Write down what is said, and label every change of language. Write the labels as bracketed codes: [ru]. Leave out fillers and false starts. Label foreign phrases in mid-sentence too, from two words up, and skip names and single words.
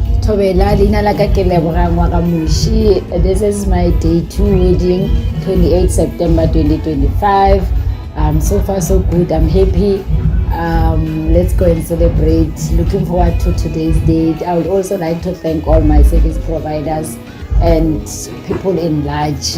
[nso] Thobela lina la ka ke Lebogang wa Kamushi. [en] This is my day 2 wedding, 28 September 2025. So far so good. I'm happy. Let's go and celebrate. Looking forward to today's date. I would also like to thank all my service providers and people in large.